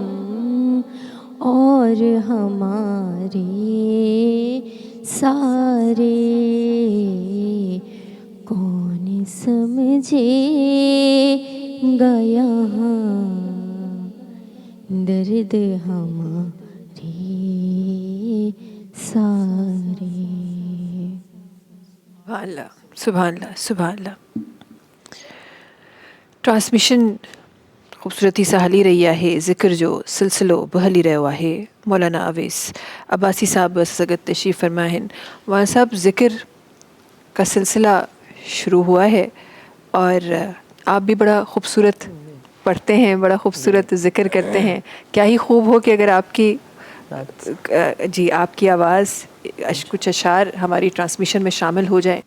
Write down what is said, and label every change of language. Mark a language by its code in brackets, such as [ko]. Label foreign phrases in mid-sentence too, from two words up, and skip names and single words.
[ur] اور ہمارے سارے, کون سمجھے گیا درد ہمارے سارے. [ar] سبحان اللہ سبحان اللہ سبحان اللہ. [sd] ट्रांसमिशन ख़ूबसूरती सां हली रही आहे. ज़िक्र जो सिलसिलो बि हली रहियो आहे. मौलाना अवैस अब्बासी साहब असां सां गॾु तशरीफ़ फरमा आहिनि. [ur] وہاں صاحب ذکر کا سلسلہ شروع ہوا ہے اور آپ بھی بڑا خوبصورت پڑھتے ہیں، بڑا خوبصورت ذکر کرتے ہیں. کیا ہی خوب ہو کہ اگر آپ کی جی آپ کی آواز کچھ اشعار ہماری ٹرانسمیشن میں شامل ہو جائے.